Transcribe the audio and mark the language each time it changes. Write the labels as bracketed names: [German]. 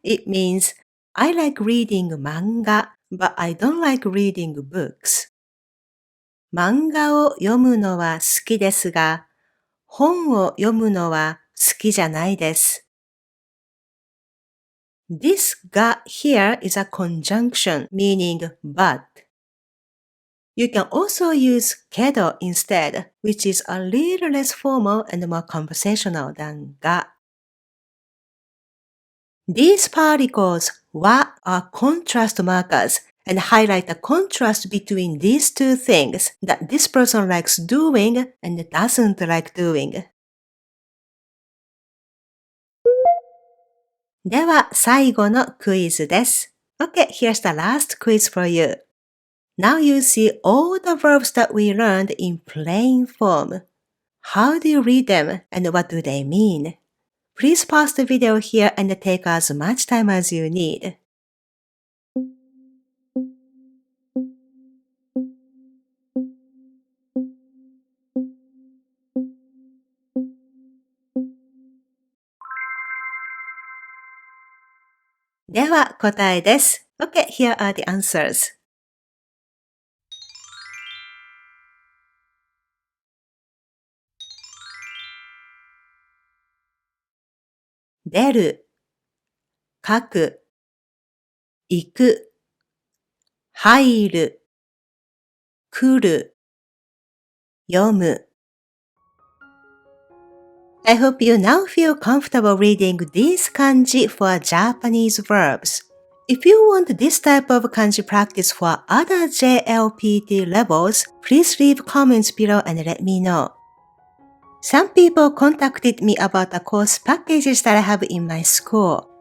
[English] It means, I like reading 漫画 but I don't like reading books. [Japanese] 漫画を読むのは好きですが、本を読むのは好きじゃないです。 [English] This が here is a conjunction meaning but. You can also use けど instead, which is a little less formal and more conversational than が。 These particles は are contrast markers and highlight the contrast between these two things that this person likes doing and doesn't like doing. [Japanese] では、最後のクイズです。 [English] Okay, here's the last quiz for you. Now you see all the verbs that we learned in plain form. How do you read them and what do they mean? Please pause the video here and take as much time as you need. [Japanese] 「では答えです。 [English] Okay, here are the answers. [Japanese] 出る、書く、行く、入る、来る、読む。 [English] I hope you now feel comfortable reading these kanji for Japanese verbs. If you want this type of kanji practice for other JLPT levels, please leave comments below and let me know. Some people contacted me about the course packages that I have in my school.